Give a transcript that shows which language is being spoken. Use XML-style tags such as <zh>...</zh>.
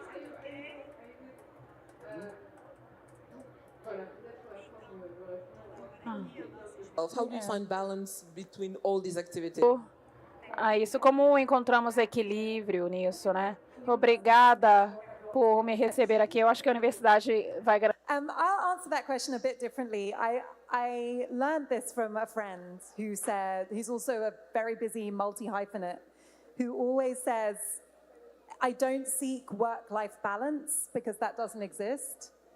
<en>Are you okay? Are you good?</en> <fr>Voilà, peut-être qu'on va prendre.</fr> <en>How do you find balance between all these activities?</en> <pt>Isso, como encontramos equilíbrio nisso, né? Obrigada por me receber aqui. Eu acho que a universidade vai...</pt> <en>I'll answer that question a bit differently. I learned this from a friend who said, he's also a very busy multi-hyphenate, who always says, I don't seek work-life balance because that doesn't exist.</en>